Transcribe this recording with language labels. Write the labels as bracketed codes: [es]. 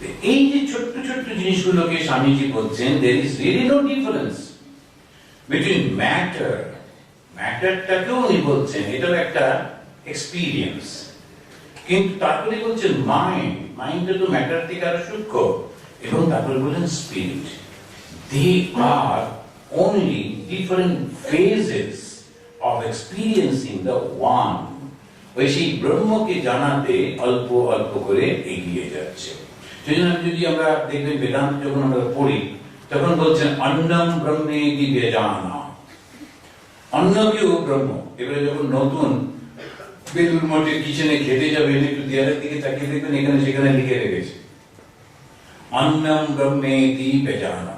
[bn] এই যে ছোট্ট ছোট্ট জিনিসগুলোকে স্বামীজি বলছেন [en] there is really no difference between matter, [bn] ম্যাটারটাকেও উনি বলছেন এটাও একটা এক্সপিরিয়েন্স, কিন্তু তারপরে বলছেন মাইন্ড, মাইন্ডটা তো ম্যাটার থেকে আরো সূক্ষ্ম, এবং তারপরে বলছেন spirit. [en] They are only different phases of experiencing the one। [bn] ওই সেই ব্রহ্মকে জানাতে অল্প অল্প করে এগিয়ে যাচ্ছে। সেজন্য যদি আমরা দেখবেন বেদান্ত যখন আমরা পড়ি তখন বলছেন অন্নম ব্রহ্মেতি বেজানা, অন্নকেও ব্রহ্ম। এবারে যখন নতুন বেলুর মঠের কিচেনে খেতে যাবেন, একটু দেয়ালের দিকে তাকিয়ে দেখবেন এখানে সেখানে লিখে রেখেছে অন্নম ব্রহ্মেতি বেজানা।